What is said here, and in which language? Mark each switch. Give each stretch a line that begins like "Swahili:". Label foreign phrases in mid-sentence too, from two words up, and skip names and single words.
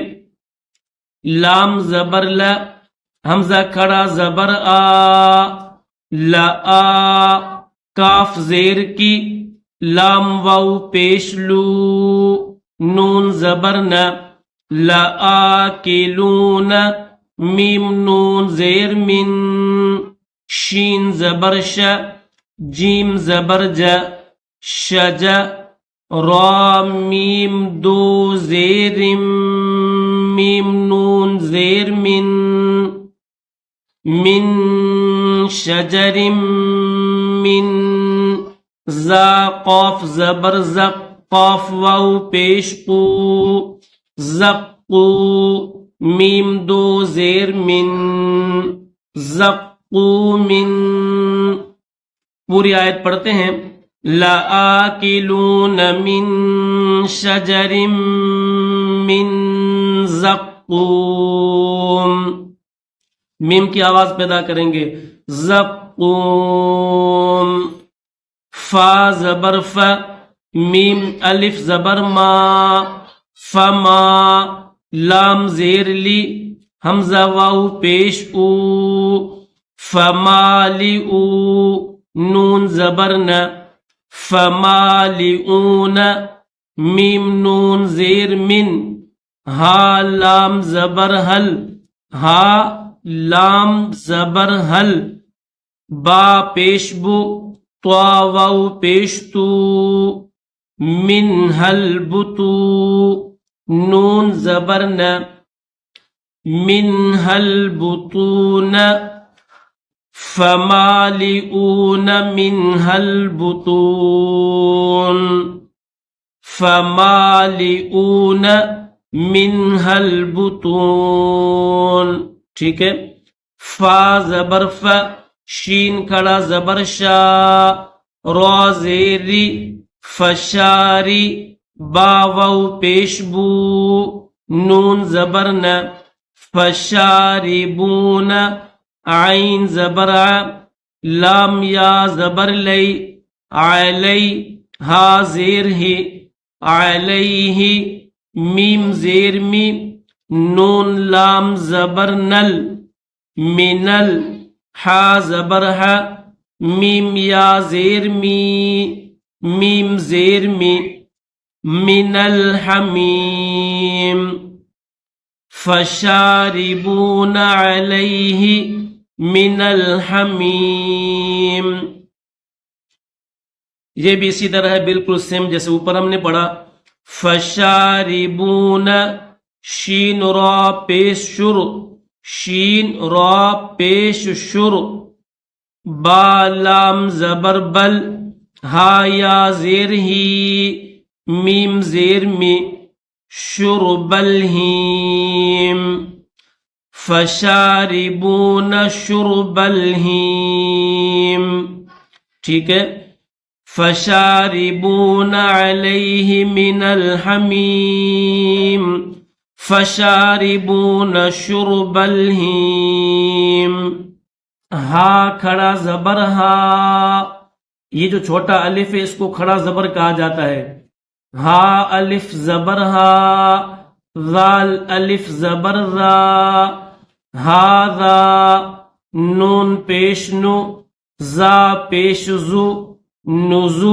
Urdu: لام زبر ل، حمزہ کھڑا زبر آ، لا، کاف زیر کی، لام واو پیش لو، نون زبر نا، لآکلون، میم نون زیر من، شین زبر ش، جیم زبر ج، شج، را میم دو زیر میم نون زیر من شجر من، زا قاف زبر زق، قاف واو پیش قو، زقو، میم دو زیر من، زقو من۔ پوری آیت پڑھتے ہیں،
Arabic: لآکلون من شجر من زقوم،
Urdu: میم کی آواز پیدا کریں گے، زقوم، فا زبر ف، میم الف زبر ما، فما، لام زیر لی، حمزہ واو پیش او، فمالئو، نون زبر ن، فمالئون، میم نون زیر من، ہا لام زبر حل، ہا لام زبر حل، با پیش بو، طوا واو پیش تو، من حل بتو، نون زبر ن،
Arabic: من حل بطون، فمالئون منها البطون، فمالئون منها البطون،
Urdu: ٹھیک ہے۔ فا زبر ف، شین کھڑا زبر شا، را زیری، فشاری، با واو پیش بو، نون زبر ن، فشاربون، عین زبر ع، لام یا زبر لی، علی، ہا زیر ہی، علیہ، میم زیر می، نون لام زبر نل، منل، ہا زبر ح، میم یا زیر می، میم زیر می،
Arabic: من الحمیم، فشاربون علیہ من الحمیم۔
Urdu: یہ بھی اسی طرح ہے، بالکل سیم جیسے اوپر ہم نے پڑھا، فشاربون، شین را پیش شر، شین را پیش شر، با لام زبر بل، ہا یا زیر ہی، میم زیر می،
Arabic: شرب الہیم، فشاربون شرب الہیم،
Urdu: ٹھیک ہے۔
Arabic: فشاربون علیہ من الحمیم، فشاربون شرب الہیم،
Urdu: ہا کھڑا زبر ہا، یہ جو چھوٹا الف ہے اس کو کھڑا زبر کہا جاتا ہے، ہا الف زبر ہا، ذال الف زبر را، ہاذا، نون پیش نو، زا پیش زو، نزو،